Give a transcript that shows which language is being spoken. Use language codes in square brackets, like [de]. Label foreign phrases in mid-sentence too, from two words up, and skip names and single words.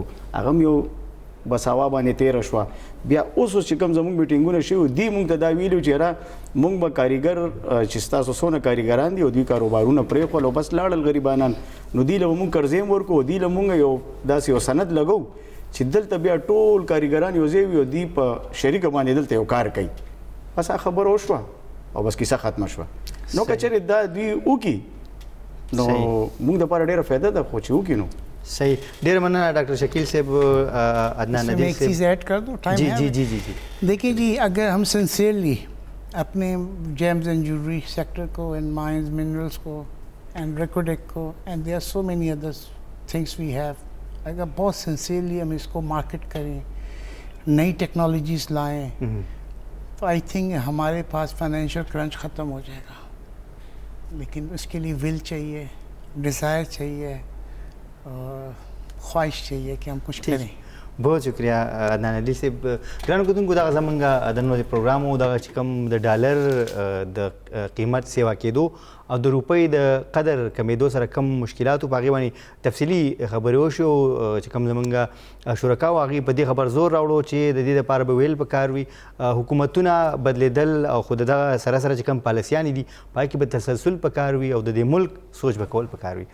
[ps] هغه هم یو بس هوا باندې تېره شوه. بیا اوس چې کوم زموږ میټینګونه شوي دي موږ ته دا ویلي چې یاره موږ به کاریګر چې ستاسو څونه کاریګران دي او دوی کاروبارونه پرېښول او بس لاړل غریبانان، نو دوی له موږ قرضې هم ورکو، دوی له موږ یو داسې یو سند لګو چې دلته بیا ټول کاریګران یو ځای وي او دوی په شریکه باندې دلته یو کار کوي. بس هغه خبره وشوه او بس کیسه ختمه شوه. نو که چېرې دا دوی وکړي نو موږ دپاره ډېره فایده ده، خو چې وکړي نو صحیح. ډېر مننه ډاکٹر شکیل صاحب، عدنان ندیم [ur] ایک چیز ایڈ کر دو ٹائم جی جی جی جی جی دیکھیے جی، اگر ہم [en] سنسیئرلی اپنے gems and jewelry sector کو and mines minerals کو and Reko Diq کو and there are so many others things we have, [ur] اگر بہت سنسیئرلی ہم اس کو مارکیٹ کریں، نئی ٹیکنالوجیز لائیں، تو [en] I think [ur] ہمارے پاس [en] financial crunch [ur] ختم ہو جائے گا. لیکن اس کے لیے ول چاہیے، ڈیزائر چاہیے، خواہش چاہیے کہ ہم کچھ کریں. بہت شکریہ عدنان ندیم صاحب. [ps] ګرانو کتونکو دغه زموږ د نن ورځې پروګرام و، دغه چې کوم د ډالر د قیمت سیوا کېدو او د روپۍ د قدر کمېدو سره کم مشکلات و، په هغې باندې تفصیلي خبرې وشو. چې کوم زموږ شرکا و هغې په دې خبر زور راوړو چې د دې دپاره به ویل پکار وي حکومتونه بدلېدل او خو د دغه سره سره چې کوم پالیسیانې دي په هغې کې به تسلسل پکار وي او د دې ملک سوچ به کول پکار وي.